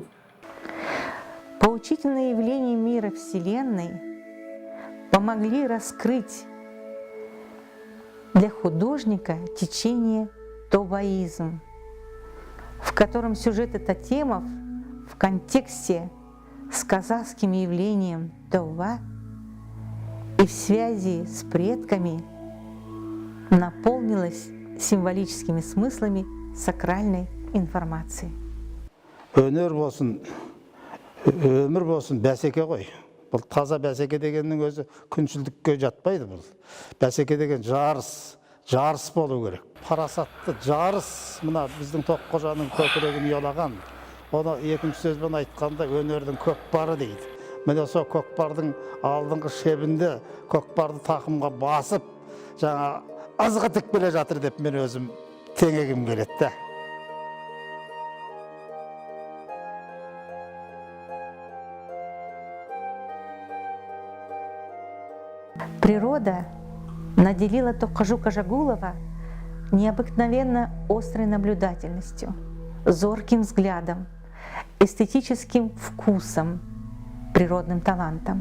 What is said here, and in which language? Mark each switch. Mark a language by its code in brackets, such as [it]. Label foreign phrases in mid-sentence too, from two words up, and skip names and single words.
[ru] Поучительные явления мира Вселенной помогли раскрыть для художника течение тойбоизм, в котором сюжет тотемов в контексте с казахским явлением тойба и в связи с предками наполнилась символическими смыслами сакральной информации. [kk] Өнер болсын, өмір болсын, бәсеке ғой. Бұл таза бәсеке дегеннің өзі күншілдікке жатпайды бұл. Бәсеке деген жарыс болу керек. Парасатты жарыс, мына біздің Тоққожаның көкірегін ұялаған. Оны екінші сөзбен айтқанда өнердің көкпары дейді. Міне сол көкпардың алдыңғы шебінде көкпарды тақымға басып, жаңа азға тік келе жатыр деп мен өзім теңегім келеді. [ru] Природа наделила Тоққожу Кажагулова необыкновенно острой наблюдательностью, зорким взглядом, эстетическим вкусом, природным талантом.